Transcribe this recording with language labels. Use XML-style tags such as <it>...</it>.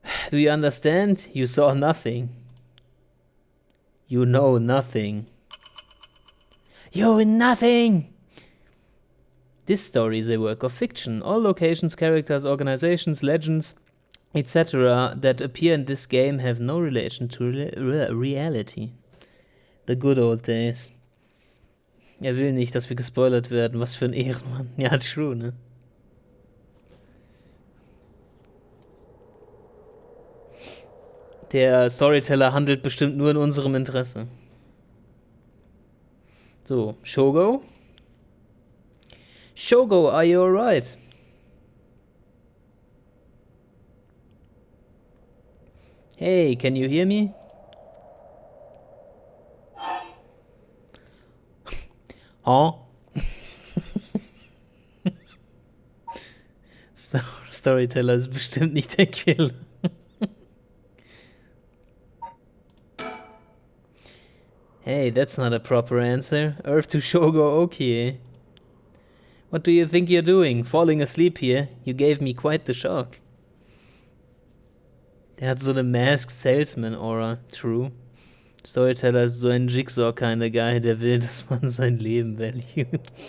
<en>Do you understand? You saw nothing. You know nothing. You nothing! This story is a work of fiction. All locations, characters, organizations, legends, etc. that appear in this game have no relation to reality. The good old days.</en> <de>Er will nicht, dass wir gespoilert werden. Was für ein Ehrenmann. Ja, true, ne? Der Storyteller handelt bestimmt nur in unserem Interesse.</de> <en>So, Shogo? Shogo, are you alright? Hey, can you hear me? Huh?</en> <de>Storyteller ist bestimmt nicht der Killer.</de> <en>Hey, that's not a proper answer. Earth to Shogo Okie. What do you think you're doing? Falling asleep here? You gave me quite the shock.</en> <de>Der hat so eine Masked Salesman Aura. True. Storyteller ist so ein Jigsaw kind of guy, der will, dass man sein Leben valued.</de>